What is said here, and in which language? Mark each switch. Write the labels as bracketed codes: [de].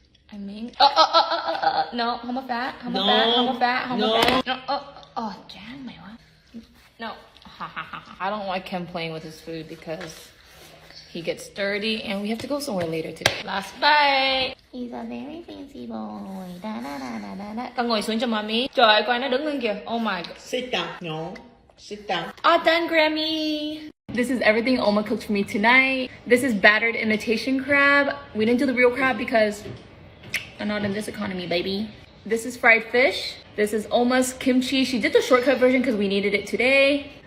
[en] I mean, no, how about that? How about that? How about that? How about that? No, Jan, my what? No, I don't like him playing with his food because he gets dirty and we have to go somewhere later today. Last bite. He's a very fancy boy. Da da da da da da. [vi] Con ngồi xuống cho mommy. Trời ơi, coi nó đứng lên kìa. [en] Oh my god. Sit down. No. Sit down. All done, Grammy. This is everything Oma cooked for me tonight. This is battered imitation crab. We didn't do the real crab because I'm not in this economy, baby. This is fried fish. This is Oma's kimchi. She did the shortcut version because we needed it today.